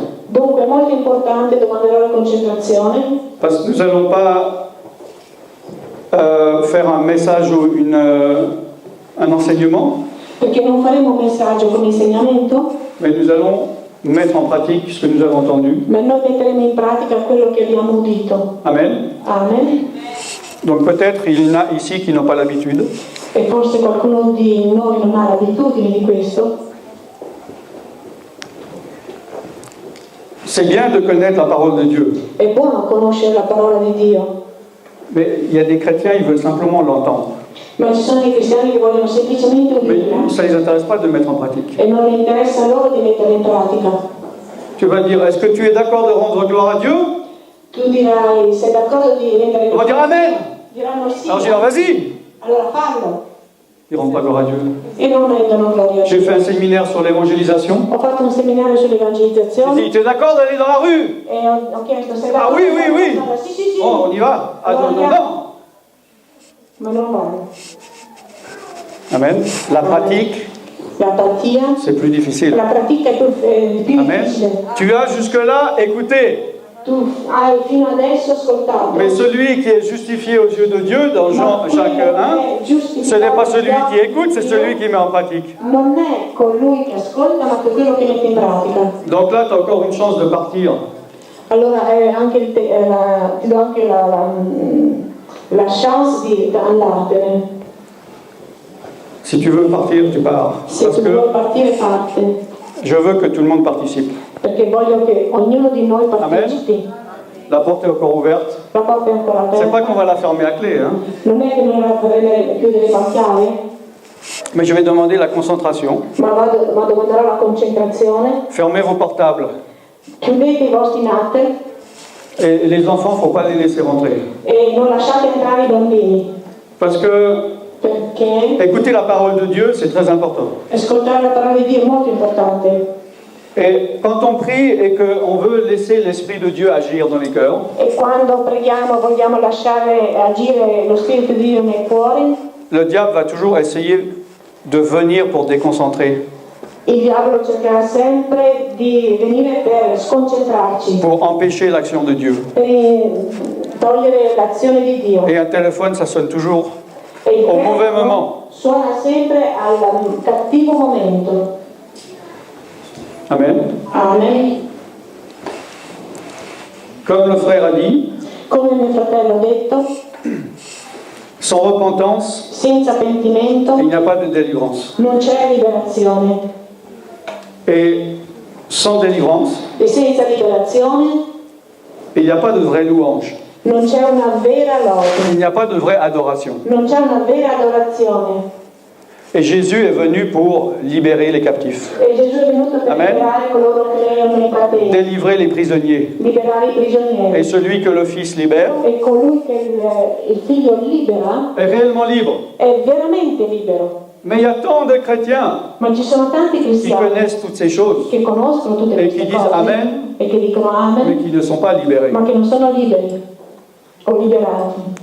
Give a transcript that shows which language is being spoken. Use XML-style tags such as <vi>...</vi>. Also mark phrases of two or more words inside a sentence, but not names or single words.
<it>Dunque è molto importante, domanderò la concentrazione,</it> <fr>Parce que nous n'allons pas faire un message ou un enseignement,</fr> <it>perché non faremo un messaggio come insegnamento,</it> <fr>mais nous allons mettre en pratique ce que nous avons entendu.</fr> <it>ma noi metteremo in pratica quello che abbiamo udito.</it> <fr>Amen.</fr> <it>Amen.</it> <fr>Donc peut-être il y en a ici qui n'ont pas l'habitude.</fr> <it>E forse qualcuno di noi non ha l'abitudine di questo.</it> <fr>C'est bien de connaître la parole de Dieu,</fr> <it>È buono conoscere la parola di Dio,</it> <fr>mais il y a des chrétiens, ils veulent simplement l'entendre.</fr> <it>ma ci sono dei cristiani che vogliono semplicemente</it> <fr>Mais</fr> <it>udirla</it> <fr>ça ne les intéresse pas de mettre en pratique.</fr> <it>e non le interessa a loro di metterla in pratica.</it> <fr>Tu vas dire, est-ce que tu es d'accord de rendre gloire à Dieu?</fr> <it>Tu dirai, sei d'accordo di rendere</it> <fr>On va dire Amen.</fr> <it>Diranno sì,</it> <fr>Alors je dis, alors vas-y.</fr> <it>allora fallo.</it> <fr>Ils ne rendent pas gloire à Dieu.</fr> <it>E non rendono gloria a</it> <fr>J'ai fait</fr> <it>Dio.</it> <fr>un séminaire sur l'évangélisation.</fr> <it>Ho fatto un seminario</it> <fr>J'ai</fr> <it>sull'evangelizzazione</it> <fr>dit, tu es d'accord d'aller dans la rue?</fr> <it>e ho chiesto se</it> <fr>Ah oui, oui, oui.</fr> <it>Sì, sì, sì.</it> <fr>Oh, on y va. Ah non, non, non.</fr> <it>Ma non vale.</it> <fr>Amen. La pratique,</fr> <it>La pratica,</it> <fr>c'est plus difficile.</fr> <it>la pratica è più</it> <fr>Amen.</fr> <it>difficile.</it> <fr>Tu as jusque-là écouté.</fr> <it>Tu hai fino adesso ascoltato.</it> <fr>Mais celui qui est justifié aux yeux de Dieu, dans Jacques 1, ce n'est pas celui qui écoute, c'est celui qui met en pratique.</fr> <it>Non è colui che ascolta, ma che quello che mette in pratica.</it> <fr>Donc là, tu as encore une chance de partir.</fr> <it>Allora anche ti do anche la chance di andartene.</it> <fr>Si tu veux partir, tu pars.</fr> <it>Se</it> <fr>Parce</fr> <it>tu vuoi</it> <fr>que</fr> <it>partire, parte.</it> <fr>je veux que tout le monde participe.</fr> <it>Perché voglio che ognuno di noi partecipi.</it> <fr>La porte est encore ouverte.</fr> <it>La porta è ancora</it> <fr>C'est pas qu'on</fr> <it>aperta.</it> <fr>va la fermer à clé, hein.</fr> <it>Non è che noi la chiudere con chiave,</it> <fr>Mais je vais demander la concentration.</fr> <it>ma domanderò la concentrazione.</it> <fr>Fermez vos portables.</fr> <it>Chiudete i vostri natter</it> <fr>Et les enfants, il ne faut pas les laisser rentrer.</fr> <it>e non lasciate entrare i bambini.</it> <fr>Parce que</fr> <it>Perché</it> <fr>écouter la parole de Dieu, c'est très important.</fr> <it>ascoltare la parola di Dio è molto importante.</it> <fr>Et quand on prie et qu'on veut laisser l'Esprit de Dieu agir dans les cœurs,</fr> <it>E quando preghiamo vogliamo lasciare agire lo Spirito di Dio nei cuori,</it> <fr>le diable va toujours essayer de venir pour déconcentrer,</fr> <it>il diavolo cercherà sempre di venire per sconcentrarci,</it> <fr>pour empêcher l'action de Dieu.</fr> <it>per togliere l'azione di Dio.</it> <fr>Et un téléphone, ça sonne toujours</fr> <it>E il</it> <fr>au mauvais</fr> <it>telefono</it> <fr>moment.</fr> <it>suona sempre al cattivo momento.</it> <fr>Amen.</fr> <it>Amen.</it> <fr>Comme le frère a dit,</fr> <it>Come mio fratello ha detto,</it> <fr>sans repentance,</fr> <it>senza pentimento</it> <fr>il n'y a pas de délivrance.</fr> <it>non c'è liberazione.</it> <fr>Et sans délivrance,</fr> <it>E senza liberazione</it> <fr>il n'y a pas de vraie louange.</fr> <it>Non c'è una vera lode,</it> <fr>Il n'y a pas de vraie adoration.</fr> <it>non c'è una vera adorazione.</it> <fr>Et Jésus est venu pour libérer les captifs,</fr> <it>E Gesù è venuto per</it> <fr>Amen.</fr> <it>liberare coloro che erano in catene,</it> <fr>délivrer les prisonniers.</fr> <it>liberare i</it> <fr>Et</fr> <it>prigionieri.</it> <fr>celui que le Fils libère</fr> <it>E colui che il figlio libera</it> <fr>est réellement libre.</fr> <it>è veramente libero.</it> <fr>Mais il y a tant de chrétiens</fr> <it>Ma ci sono tanti</it> <fr>qui</fr> <it>cristiani</it> <fr>connaissent toutes ces choses,</fr> <it>che conoscono tutte E queste chi dice cose</it> <fr>Amen.</fr> <it>e che dicono</it> <fr>mais</fr> <it>amen,</it> <fr>qui ne sont pas libérés.</fr> <it>ma che non sono liberi o liberati.</it>